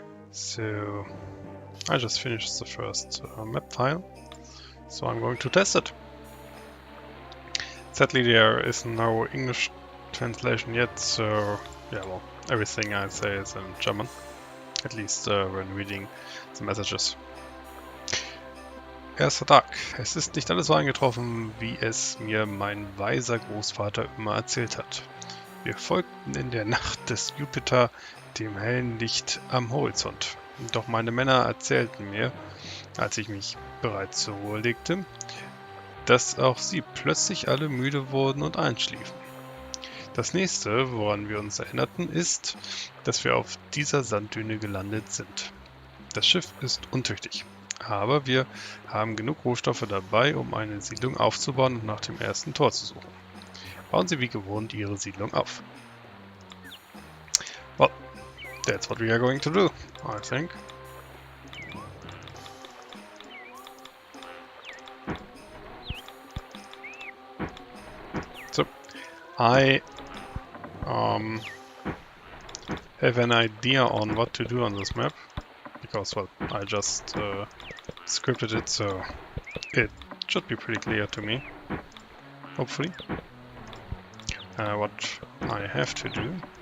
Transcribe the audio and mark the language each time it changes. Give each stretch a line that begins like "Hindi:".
English: So I just finished the first map file, so I'm going to test it. Sadly there is no English translation yet, so yeah, well, everything I say is in German, at least when reading the messages.
German: Erster Tag. Es ist nicht alles so eingetroffen, wie es mir mein weiser Großvater immer erzählt hat. Wir folgten in der Nacht des Jupiter dem hellen Licht am Horizont. Doch meine Männer erzählten mir, als ich mich bereits zur Ruhe legte, dass auch sie plötzlich alle müde wurden und einschliefen. Das nächste, woran wir uns erinnerten, ist, dass wir auf dieser Sanddüne gelandet sind. Das Schiff ist untüchtig, aber wir haben genug Rohstoffe dabei, um eine Siedlung aufzubauen und nach dem ersten Tor zu suchen. Bauen Sie wie gewohnt Ihre Siedlung auf.
English: Well, that's what we are going to do, I think. So, I have an idea on what to do on this map, because, well, I just scripted it, so it should be pretty clear to me, hopefully, what I have to do.